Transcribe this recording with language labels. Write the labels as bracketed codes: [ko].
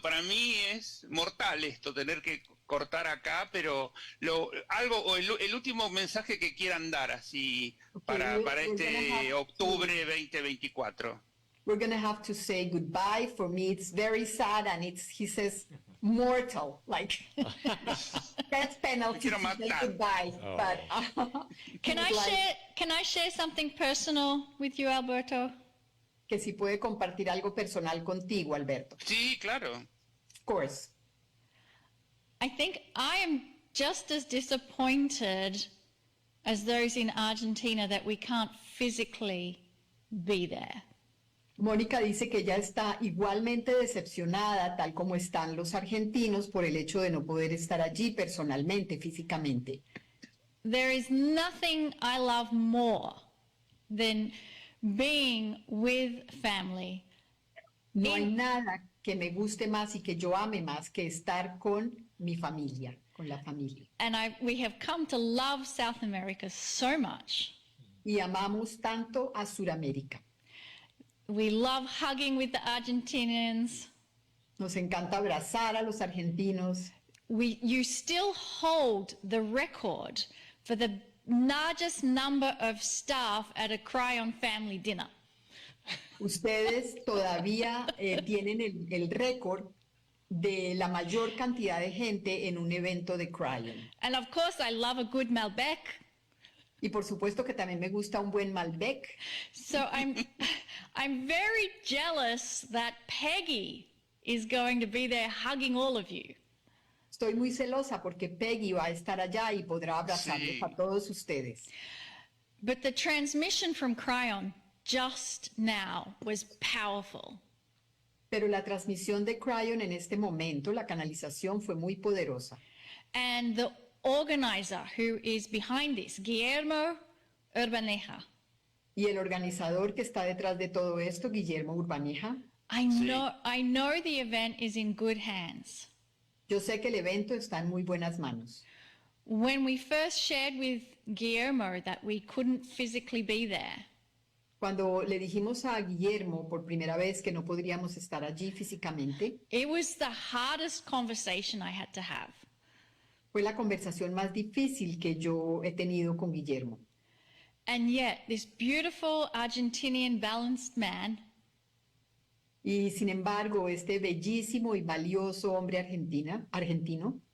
[es] Para mí es mortal esto, tener que cortar acá, pero el último mensaje que quieran dar así para este octubre 2024. [en] We're going to have to say goodbye. For me, it's very sad, and he says mortal, like death penalty to say goodbye. Oh. But Can I share something personal with you, Alberto? [es] que si puede compartir algo personal contigo, Alberto. Sí, claro. [en] Of course. I think I am just as disappointed as those in Argentina that we can't physically be there. [es] Mónica dice que ella está igualmente decepcionada, tal como están los argentinos, por el hecho de no poder estar allí personalmente, físicamente. [en] There is nothing I love more than being with family. [es] No hay nada que me guste más y que yo ame más que estar con mi familia, con la familia. [en] And we have come to love South America so much. [es] Y amamos tanto a Sudamérica. [en] We love hugging with the Argentinians. [es] Nos encanta abrazar a los argentinos. [en] You still hold the record for the largest number of staff at a Kryon family dinner. [es] Ustedes todavía tienen el récord de la mayor cantidad de gente en un evento de Kryon. [en] And of course, I love a good Malbec. [es] Y por supuesto que también me gusta un buen Malbec. [en] So I'm very jealous that Peggy is going to be there hugging all of you. [es] Estoy muy celosa porque Peggy va a estar allá y podrá abrazarlos Sí. a todos ustedes. [en] But the transmission from Kryon just now was powerful. [es] Pero la transmisión de Kryon en este momento, la canalización fue muy poderosa. [en] And the organizer who is behind this, Guillermo Urbaneja, [es] Y el organizador que está detrás de todo esto, Guillermo Urbaneja, [en] I know the event is in good hands. [es] yo sé que el evento está en muy buenas manos. [en] When we first shared with Guillermo that we couldn't physically be there, [es] Cuando le dijimos a Guillermo por primera vez que no podríamos estar allí físicamente, [en] it was the hardest conversation I had to have. [es] fue la conversación más difícil que yo he tenido con Guillermo. [en] And yet, this beautiful Argentinian balanced man [es] Y sin embargo, este bellísimo y valioso hombre argentino,